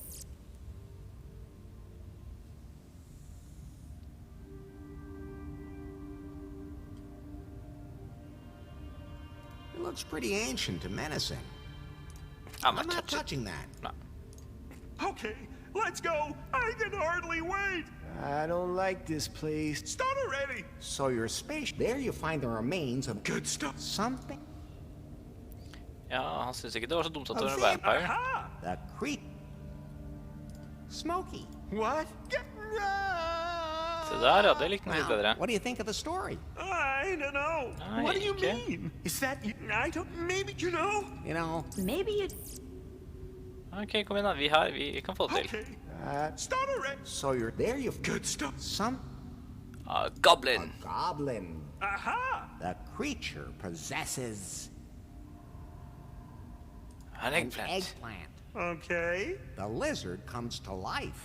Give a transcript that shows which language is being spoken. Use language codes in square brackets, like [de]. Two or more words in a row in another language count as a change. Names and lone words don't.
[en] It looks pretty ancient and menacing. I'm not touching that. No. Okay, let's go. I can hardly wait. I don't like this place. Start already. So your space. There you find the remains of good stuff. Something. [no] Ja, han synes ikke det var så dumt at det var en vampire. [en] The creep. Smokey. What? [no] Se der, ja, det likte han litt bedre. [en] What do you think of the story? I don't know. [no] Nei, [en] What do you [no] ikke. [en] mean? Is that you? I don't. Maybe you know. You know. Maybe you. [no] Ok, kom igjen da, vi kan få det til. [en] Okay. Start already. So you're there. You've good stuff. Some. A goblin. A goblin. Aha! The creature possesses An eggplant. eggplant. Okay. The lizard comes to life.